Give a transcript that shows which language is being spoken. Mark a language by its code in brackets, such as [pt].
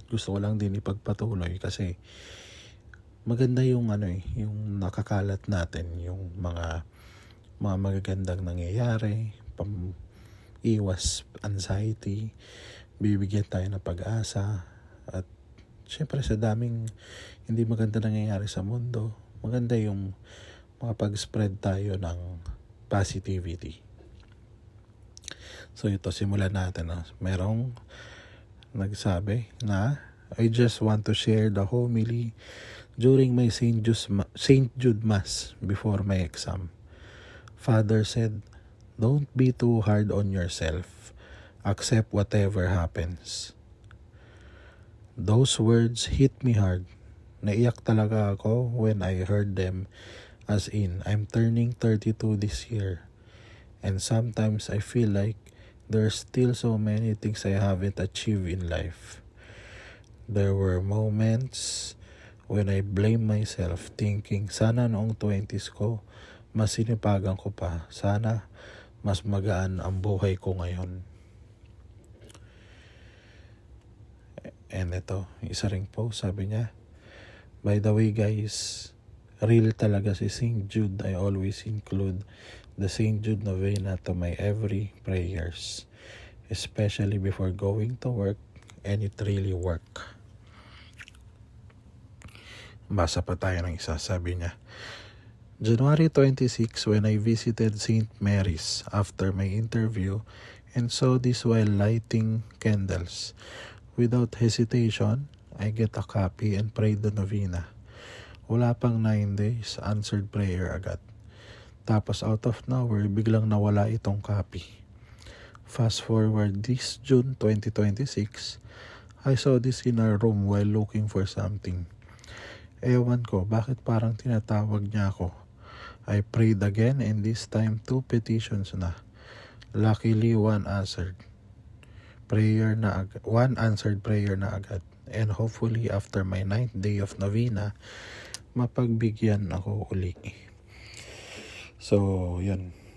[tl] Gusto ko lang din ipagpatuloy kasi maganda yung yung nakakalat natin, yung mga magagandang nangyayari, iwas anxiety, bibigyan tayo ng pag-asa. At syempre sa daming hindi maganda nangyayari sa mundo, maganda yung makapag-spread tayo ng positivity. So ito, simulan natin. Merong nagsabi na, [en] I just want to share the homily during my St. Jude Mass before my exam. Father said, don't be too hard on yourself. Accept whatever happens. Those words hit me hard. [tl] Naiyak talaga ako [en] when I heard them, as in, I'm turning 32 this year. And sometimes I feel like there's still so many things I haven't achieved in life. There were moments when I blame myself, thinking, [tl] sana noong 20s ko, mas sinipagan ko pa. Sana mas magaan ang buhay ko ngayon. And ito, isa ring post, sabi niya, [en] by the way guys, [tl] real talaga si St. Jude. [en] I always include the St. Jude Novena to my every prayers, especially before going to work, and it really work. [tl] Basa pa tayo ng isa, sabi niya, January 26, [en] when I visited St. Mary's after my interview and saw this while lighting candles. Without hesitation, I get a copy and prayed the novena. [tl] Wala pang 9 days, [en] answered prayer [tl] agad. Tapos [en] out of nowhere, [tl] biglang nawala itong copy. [en] Fast forward this June 2026, I saw this in our room while looking for something. [tl] Ewan ko, bakit parang tinatawag niya ako. [en] I prayed again and this time 2 petitions na. Luckily, one answered prayer na agad. And hopefully after my 9th day of novena, [tl] mapagbigyan ako uli. [en] So, yun.